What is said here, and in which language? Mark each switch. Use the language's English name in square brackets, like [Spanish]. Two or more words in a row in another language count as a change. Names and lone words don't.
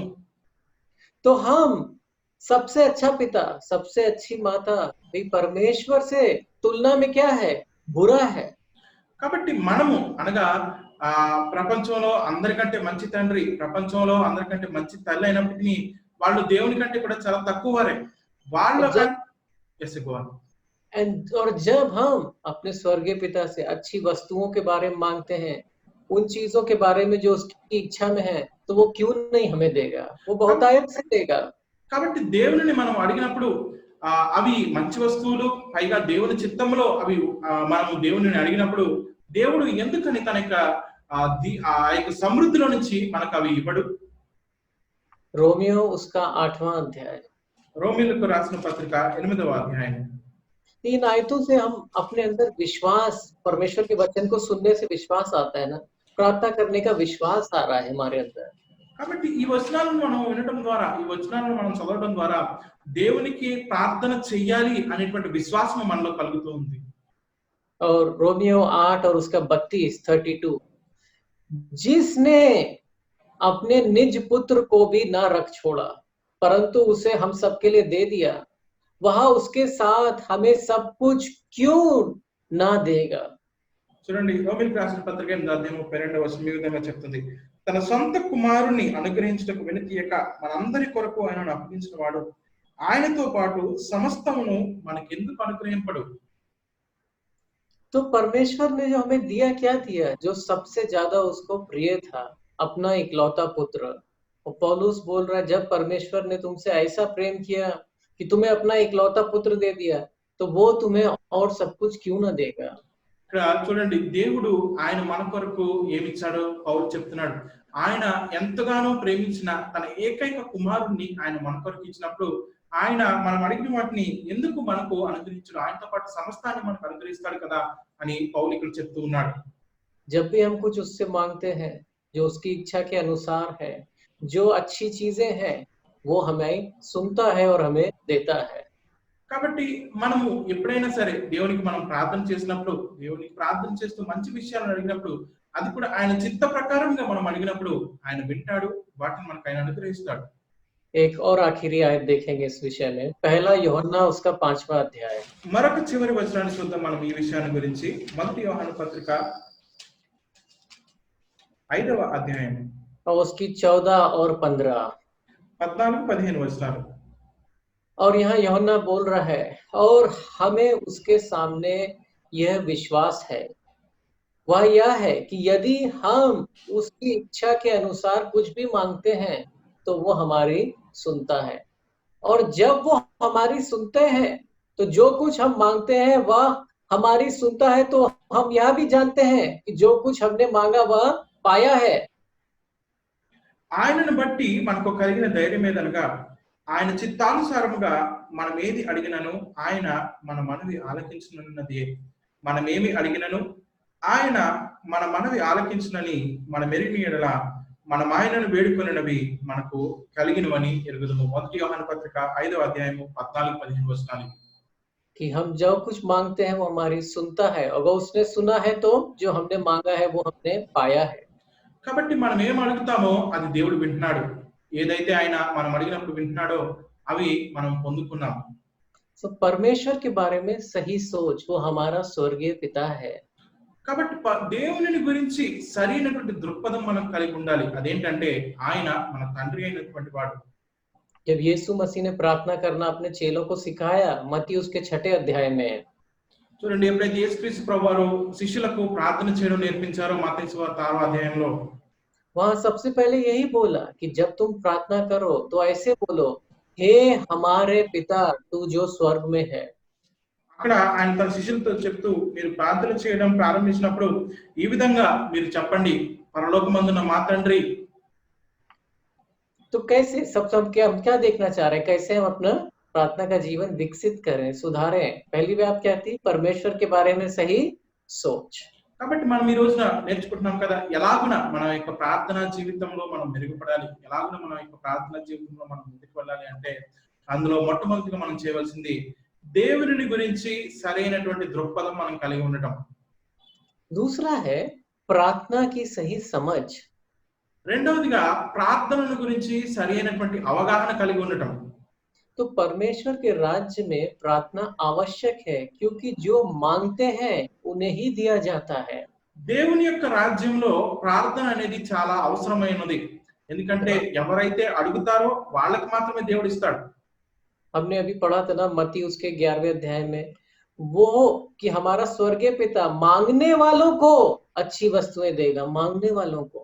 [Hindi] तो हम सबसे अच्छा पिता, सबसे अच्छी माता भी परमेश्वर से तुलना में क्या है? बुरा है। [Telugu] కాబట్టి మనము అనగా ప్రపంచంలో అందరికంటే మంచి తండ్రి, ప్రపంచంలో అందరికంటే మంచి తల్లి అయినప్పటికీ వాళ్ళు దేవుని కంటే కూడా చాలా తక్కువ వారే. వాళ్ళ [Hindi] और जब हम अपने स्वर्गीय पिता से अच्छी वस्तुओं के बारे में मांगते हैं, उन चीजों के बारे में जो उसकी इच्छा में है, तो वो क्यों नहीं हमें देगा? वो बहुतायत से देगा। [Telugu] కాబట్టి దేవునిని మనం అడిగినప్పుడు అవి మంచి వస్తువులు, పైగా దేవుని చిత్తంలో అవి మనము దేవునిని అడిగినప్పుడు దేవుడు ఎందుకని తన యొక్క ఆ యొక్క సమృద్ధిలో నుంచి మనకు అవి ఇవ్వడు? [Hindi] रोमियो उसका 8वां अध्याय। [Telugu] రోమీయులకు రాసిన పత్రిక 8వ అధ్యాయం। [Hindi] इन आयतों से हम अपने अंदर विश्वास, परमेश्वर के वचन को सुनने से विश्वास आता है ना, प्रार्थना करने का विश्वास आ रहा है हमारे अंदर। [Telugu] కాబట్టి ఈ వచనాలను మనం వినడం ద్వారా, ఈ వచనాలను మనం చదవడం ద్వారా దేవునికి ప్రార్థన చేయాలి అనేటువంటి విశ్వాసం మనలో కలుగుతూ ఉంది। [Hindi] और रोमियो 8 और उसका 32 जिसने अपने निज पुत्र को भी ना रख छोड़ा, परंतु उसे हम सबके लिए दे दिया, वह उसके साथ हमें सब कुछ क्यों ना देगा? [Telugu] చూడండి, రోమీయులకు రాసిన పత్రిక 8వ అధ్యాయం 32వ వచనం ఈ విధంగా చెప్తుంది, తన సొంత కుమారుని అనుగ్రహించుటకు వెనుతీయక మనందరి కొరకు ఆయనను అప్పగించిన వాడు ఆయనతో పాటు సమస్తమును మనకెందుకు అనుగ్రహింపడు? [Hindi] तो परमेश्वर ने जो हमें दिया, क्या दिया? जो सबसे ज्यादा उसको प्रिय था, अपना इकलौता पुत्र। और पौलुस बोल रहा है, जब परमेश्वर ने तुमसे ऐसा प्रेम किया कि तुम्हें अपना इकलौता पुत्र दे दिया, तो वो तुम्हें और सब कुछ क्यों ना देगा? [Telugu] ఇక్కడ చూడండి, దేవుడు ఆయన మన కొరకు ఏమిచ్చాడో పౌలు చెప్తున్నాడు. ఆయన ఎంతగానో ప్రేమించిన తన ఏకైక కుమారుణ్ణి ఆయన మన కొరకు ఇచ్చినప్పుడు ఆయన మనం అడిగిన వాటిని ఎందుకు మనకు అనుగ్రహించడు? ఆయనతో పాటు సమస్తాన్ని మనకు అనుగ్రహిస్తాడు కదా అని పౌలు ఇక్కడ చెప్తూ ఉన్నాడు। [Hindi] जब भी हम कुछ उससे मांगते हैं जो उसकी इच्छा के अनुसार है, जो अच्छी चीजें हैं, वो हमें सुनता है और हमें देता है। [Telugu] కాబట్టి మనము ఎప్పుడైనా సరే దేవునికి మనం ప్రార్థన చేసినప్పుడు, దేవునికి ప్రార్థన చేస్తూ మంచి విషయాలను అడిగినప్పుడు, అది కూడా ఆయన చిత్త ప్రకారంగా మనం అడిగినప్పుడు ఆయన వింటాడు, వాటిని మనకు ఆయన అనుగ్రహిస్తాడు। [Hindi] एक और आखिरी आयत देखेंगे इस विषय में, पहला यूहन्ना उसका 5वां अध्याय। [Telugu] మరొక చివరి వచనాన్ని చూద్దాం మనం ఈ విషయాన్ని గురించి। మొదటి యోహాను పత్రిక 5వ అధ్యాయం [Hindi] और उसकी 14 और 15। [Telugu] 14-15 వచనాలు। [Hindi] और यहाँ यूहन्ना बोल रहा है, और हमें उसके सामने यह विश्वास है, वह यह है कि यदि हम उसकी इच्छा के अनुसार कुछ भी मांगते हैं, तो वो हमारी सुनता है। और जब वो हमारी सुनते हैं, तो जो कुछ हम मांगते हैं वह हमारी सुनता है, तो हम यह भी जानते हैं कि जो कुछ हमने मांगा वह पाया है। [Telugu] ఆయనను బట్టి మనకు కలిగిన ధైర్యం ఏదనగా, ఆయన చిత్తానుసారముగా మనం ఏది అడిగినను ఆయన మన మనవి ఆలకించున్నది। మనమేమి అడిగినను ఆయన మన మనవి ఆలకించునని మనం ఎరిగిన యెడల మనం ఆయనను వేడుకొనినవి మనకు కలిగినవని ఎరుగుదుము। మొదటి యోహాను పత్రిక 5వ అధ్యాయము 14-15 వచనాలు। [Hindi] कि हम जो कुछ मांगते हैं वो हमारी सुनता है, और अगर उसने सुना है तो जो हमने मांगा है वो हमने पाया है। [Telugu] కాబట్టి మనం ఏం అడుగుతామో అది దేవుడు వింటున్నాడు। ఏదైతే ఆయన మనం అడిగినప్పుడు వింటున్నాడో అవి మనం పొందుకున్నాం। [Hindi] तो परमेश्वर के बारे में सही सोच, वो हमारा स्वर्गीय पिता है। [Telugu] కాబట్టి దేవుని గురించి సరైనటువంటి దృక్పథం మనం కలిగి ఉండాలి। అదేంటంటే ఆయన మన తండ్రి అయినటువంటి వాడు। [Hindi] जब यीशु मसीह ने प्रार्थना करना अपने चेलों को सिखाया, मत्ती उसके 6 अध्याय में, [Telugu] చూడండి, ఎప్పుడైతే యేసుక్రీస్తు ప్రభువారు శిష్యులకు ప్రార్థన చేయడం నేర్పించారో మత్తయి సువార్త 6వ అధ్యాయంలో, [Hindi] वहां सबसे पहले यही बोला कि जब तुम प्रार्थना करो तो ऐसे बोलो, हे हमारे पिता तू जो स्वर्ग में है। [Telugu] అక్కడ ఆయన తన శిష్యులతో చెప్తూ, మీరు ప్రార్థన చేయడం ప్రారంభించినప్పుడు ఈ విధంగా మీరు చెప్పండి, పరలోకమందున్న మా తండ్రి। [Hindi] तो कैसे हम क्या देखना चाह रहे हैं, कैसे हम अपना प्रार्थना का जीवन विकसित करें, सुधारें? पहली बात क्या थी? परमेश्वर के बारे में सही सोच। [Telugu] కాబట్టి మనం ఈ రోజున నేర్చుకుంటున్నాం కదా, ఎలాగున మన యొక్క ప్రార్థనా జీవితంలో మనం మెరుగుపడాలి, ఎలాగున మన యొక్క ప్రార్థనా జీవితంలో మనం ముందుకు వెళ్ళాలి అంటే అందులో మొట్టమొదటిగా మనం చేయవలసింది దేవుని గురించి సరైనటువంటి దృక్పథం మనం కలిగి ఉండటం। [Hindi] दूसरा है प्रार्थना की सही समझ। [Telugu] రెండవదిగా ప్రార్థనల గురించి సరైనటువంటి అవగాహన కలిగి ఉండటం। [Hindi] तो परमेश्वर के राज्य में प्रार्थना आवश्यक है, क्योंकि जो मांगते हैं उन्हें ही दिया जाता है। [Telugu] దేవుని యొక్క రాజ్యంలో ప్రార్థన అనేది చాలా అవసరమైనది. ఎందుకంటే ఎవరైతే అడుగుతారో వాళ్ళకి మాత్రమే దేవుడు ఇస్తాడు. [Hindi] हमने अभी पढ़ा था ना मत्ती उसके 11वें अध्याय में, वो कि हमारा स्वर्गीय पिता मांगने वालों को अच्छी वस्तुएं देगा, मांगने वालों को।